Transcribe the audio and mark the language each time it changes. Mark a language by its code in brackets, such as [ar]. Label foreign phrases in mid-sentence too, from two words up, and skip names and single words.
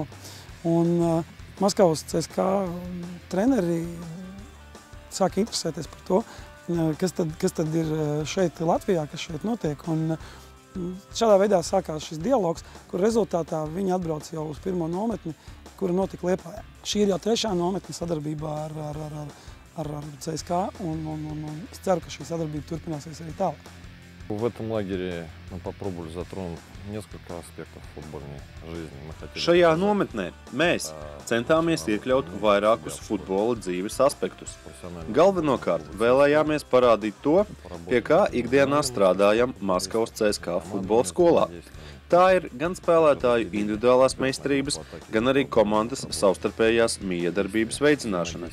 [lv] Un Maskavas CSKA treneri sāka interesēties par to, kas tad ir šeit Latvijā, kas šeit notiek. Un šādā veidā sākās šis dialogs, kur rezultātā viņi atbrauc jau uz pirmo nometni, kura notika Liepājā. Šī ir jau 3. nometne sadarbībā ar CSKA, un es ceru, ka šī sadarbība turpināsies arī tālāk. [ru] В этом лагере мы попробовали затронуть несколько аспектов футбольной жизни. [lv] Šajā nometnē mēs centāmies iekļaut vairākus futbola dzīves aspektus. Galvenokārt vēlējāmies parādīt to, pie kā ikdienā strādājam Maskavas CSKA futbola skolā. Tā ir gan spēlētāju individuālās meistarības, gan arī komandas savstarpējās miedarbības veicināšana.